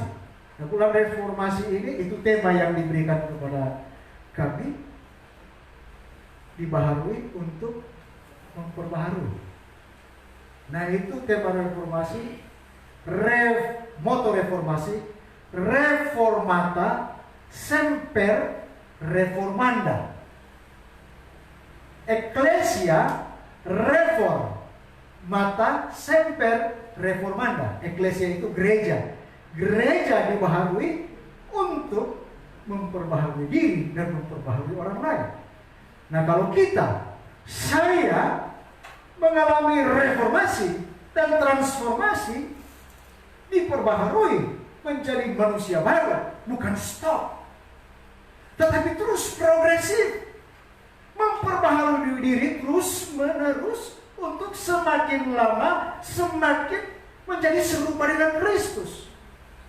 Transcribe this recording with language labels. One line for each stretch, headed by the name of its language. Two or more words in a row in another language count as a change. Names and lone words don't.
Indonesian: Nah, bulan reformasi ini itu tema yang diberikan kepada kami, dibaharui untuk memperbaharui. Nah, itu tema reformasi, moto reformasi,
Latin: reformata semper reformanda. Ecclesia reformata semper reformanda.
Indonesian: Ecclesia itu gereja. Gereja dibaharui untuk memperbaharui diri dan memperbaharui orang lain. Nah, kalau saya mengalami reformasi dan transformasi, diperbaharui menjadi manusia baru, bukan stop, tetapi terus progresif, memperbaharui diri terus menerus untuk semakin lama semakin menjadi serupa dengan Kristus.